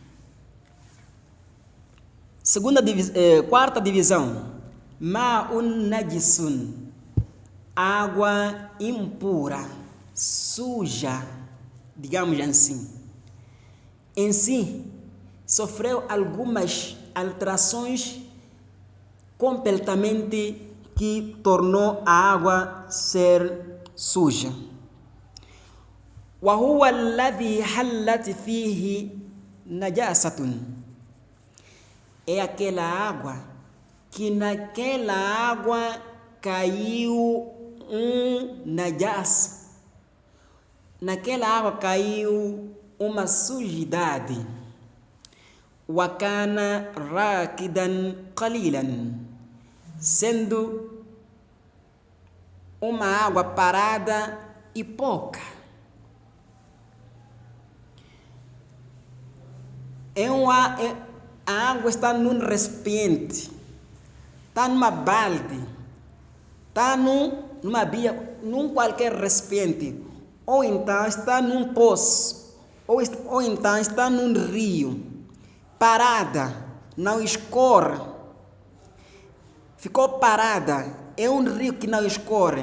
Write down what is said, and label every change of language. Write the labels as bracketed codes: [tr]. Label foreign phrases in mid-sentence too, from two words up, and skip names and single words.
[pt] Quarta divisão, [ar] ماء نجس, [pt] água impura, suja, digamos assim. Em si, sofreu algumas alterações completamente que tornou a água ser suja. [ar] وهو الذي حلت فيه najasatun. [pt] É aquela água que naquela água caiu najas. Naquela água caiu uma sujidade. [ar] وكان راكدا قليلا. [pt] Sendo uma água parada e pouca. A água está num recipiente, está numa balde, está numa bia, num qualquer recipiente, ou então está num poço, ou então está num rio, parada, não escorre, ficou parada, é um rio que não escorre.